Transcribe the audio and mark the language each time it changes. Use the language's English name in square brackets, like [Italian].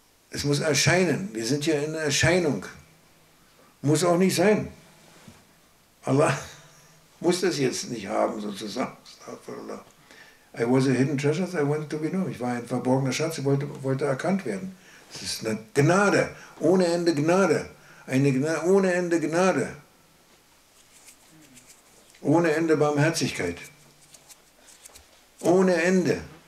[German] Es muss erscheinen. Wir sind ja in Erscheinung. Muss auch nicht sein. Allah muss das jetzt nicht haben, sozusagen. [English] I was a hidden treasure, I wanted to be known. [German] Ich war ein verborgener Schatz, ich wollte erkannt werden. Es ist eine Gnade, ohne Ende Gnade. Ohne Ende Gnade. Ohne Ende Barmherzigkeit. Ohne Ende.